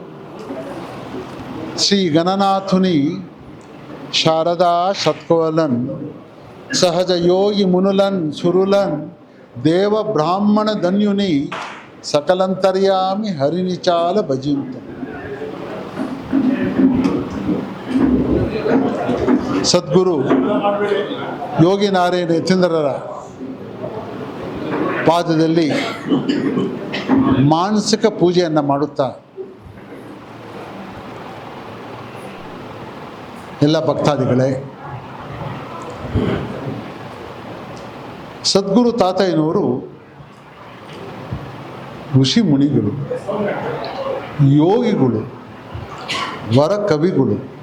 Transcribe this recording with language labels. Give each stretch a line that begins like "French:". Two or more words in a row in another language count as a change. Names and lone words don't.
Telugu: శ్రీ గణనాథుని శారదా సత్కోలన్ సహజ యోగి మునులన్ సురులన్ దేవ బ్రాహ్మణ ధన్యుని సకలంతర్యామి హరిని చాల భజింత.
Kannada: ಸದ್ಗುರು ಯೋಗಿ ನಾರಾಯಣ ಯತೀಂದ್ರರ ಪಾದದಲ್ಲಿ ಮಾನಸಿಕ ಪೂಜೆಯನ್ನು ಮಾಡುತ್ತಾ ಎಲ್ಲ ಭಕ್ತಾದಿಗಳೇ, ಸದ್ಗುರು ತಾತಯ್ಯನವರು ಋಷಿ ಮುನಿಗಳು, ಯೋಗಿಗಳು, ವರ ಕವಿಗಳು.